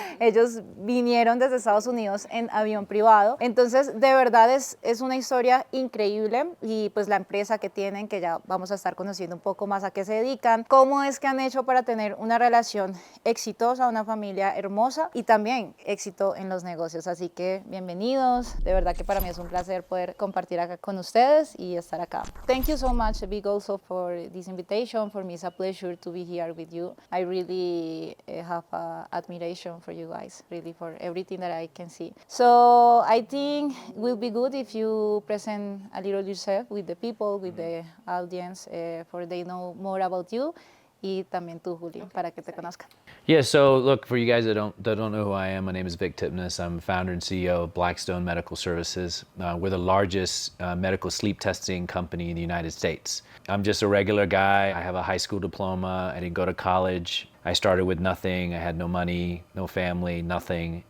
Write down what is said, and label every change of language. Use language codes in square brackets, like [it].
[es] Ellos vinieron desde Estados Unidos en avión privado, entonces de verdad es una historia increíble y pues la empresa que tienen, que ya vamos a estar conociendo un poco más a qué se dedican, cómo es que han hecho para tener una relación exitosa, una familia hermosa y también éxito en los negocios. Así que bienvenidos, de verdad que para mí es un placer poder compartir acá con ustedes y estar acá. [en] Thank you so much, Big, also for this invitation. For me it's a pleasure to be here with you. I really have admiration for you guys, really for everything that I can see. So I think it will be good if you present a little yourself with the people, with the audience, for they know more about you. [es] Y también tú, Juli, para que te conozcan. [en] Yeah, so look, for you guys that don't know who I am, my name is VickTipnes. I'm founder and CEO of Blackstone Medical Services. We're the largest medical sleep testing company in the United States. I'm just a regular guy. I have a high school diploma. I didn't go to college. I started with nothing. I had no money, no family, nothing.